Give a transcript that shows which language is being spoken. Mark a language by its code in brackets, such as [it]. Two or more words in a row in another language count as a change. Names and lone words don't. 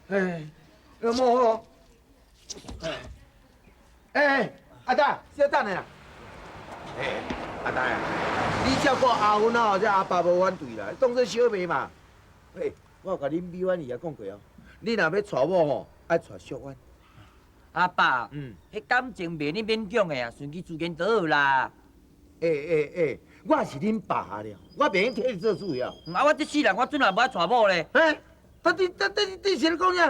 [nan] 哎，有冇好？哎，阿仔，小等下啦。哎，阿仔啊，你照顾阿芬哦，这阿爸无反对啦，当做小妹嘛。哎，我有甲恁美婉姨也讲过哦，你若要娶某吼，爱娶小婉。阿爸，嗯，迄感情袂你勉强的啊，顺其自然就好啦。我是恁爸了，我袂用替你做主呀。啊，我这世人我准也无爱娶某咧。哎，你是咧讲啥？